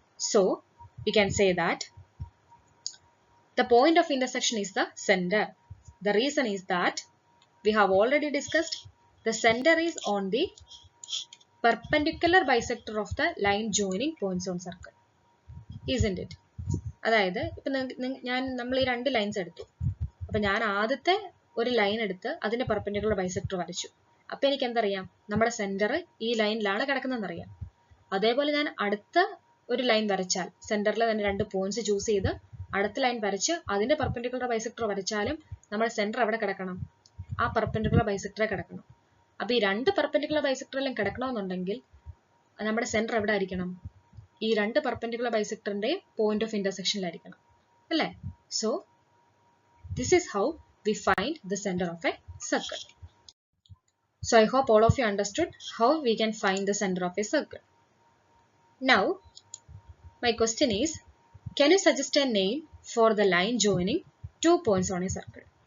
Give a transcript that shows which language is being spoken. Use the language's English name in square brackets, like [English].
[English] So we can say that the point of intersection is the center. The reason is that we have already discussed the center is on the perpendicular bisector of the line joining points on circle. Isn't it? [Malayalam] അതായത് ഇപ്പം നമ്മൾ ഈ രണ്ട് lines എടുത്തു. അപ്പം ഞാൻ ആദ്യത്തെ ഒരു ലൈൻ എടുത്ത് അതിന്റെ പെർപെൻഡിക്കുലർ ബൈസെക്ടർ വരച്ചു. അപ്പം എനിക്ക് എന്തറിയാം, നമ്മുടെ സെന്റർ ഈ ലൈനിലാണ് കിടക്കുന്നതെന്നറിയാം. അതേപോലെ ഞാൻ അടുത്ത ഒരു ലൈൻ വരച്ചാൽ സെന്ററിൽ തന്നെ രണ്ട് പോയിന്റ്സ് ചൂസ് ചെയ്ത് അടുത്ത ലൈൻ വരച്ച് അതിന്റെ പെർപെൻഡിക്കുലർ ബൈസെക്ടർ വരച്ചാലും നമ്മുടെ സെന്റർ എവിടെ കിടക്കണം? ആ പെർപെൻഡിക്കുലർ ബൈസെക്ടറെ കിടക്കണം. അപ്പോൾ ഈ രണ്ട് പെർപെൻഡിക്കുലർ ബൈസെക്ടറിലും കിടക്കണമെന്നുണ്ടെങ്കിൽ നമ്മുടെ സെന്റർ എവിടെ ആയിരിക്കണം? ഈ രണ്ട് പെർപെൻഡിക്കുലർ ബൈസെക്ടറിന്റെ പോയിന്റ് ഓഫ് ഇന്റർസെക്ഷനിലായിരിക്കണം അല്ലേ? [English] So this is how we find the center of a circle. So I hope all of you understood how we can find the center of a circle. Now my question is, can you suggest a name for the line joining 2 points on a circle?